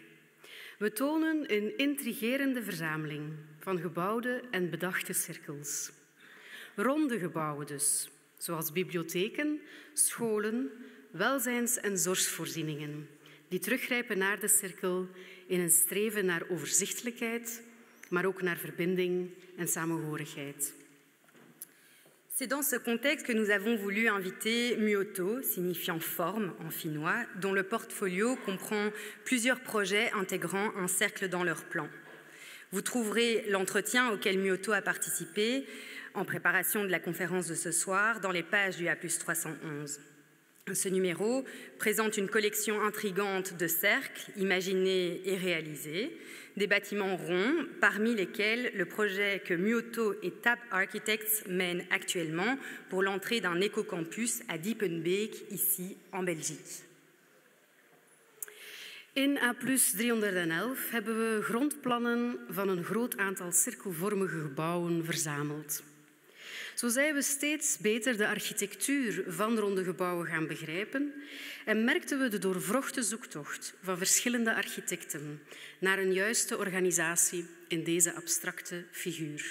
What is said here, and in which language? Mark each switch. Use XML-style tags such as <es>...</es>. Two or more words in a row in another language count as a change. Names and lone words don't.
<nl>We tonen een intrigerende verzameling van gebouwde en bedachte cirkels. Ronde gebouwen dus, zoals bibliotheken, scholen, welzijns- en zorgvoorzieningen, die teruggrijpen naar de cirkel in een streven naar overzichtelijkheid, maar ook naar verbinding en samenhorigheid.</nl> <fr>C'est dans ce contexte que nous avons voulu inviter Muoto, signifiant forme en finnois, dont le portfolio comprend plusieurs projets intégrant un cercle dans leur plan. Vous trouverez l'entretien auquel Muoto a participé en préparation de la conférence de ce soir dans les pages du A+ 311. Ce numéro présente une collection intrigante de cercles imaginés et réalisés, des bâtiments ronds, parmi lesquels le projet que Muoto et TA+LK Architects mènent actuellement pour l'entrée d'un éco-campus à Diepenbeek, ici en Belgique.</fr> <nl>In A+ 311 hebben we grondplannen van een groot aantal cirkelvormige gebouwen verzameld. Zo zijn we steeds beter de architectuur van ronde gebouwen gaan begrijpen en merkten we de doorwrochte zoektocht van verschillende architecten naar een juiste organisatie in deze abstracte figuur.</nl>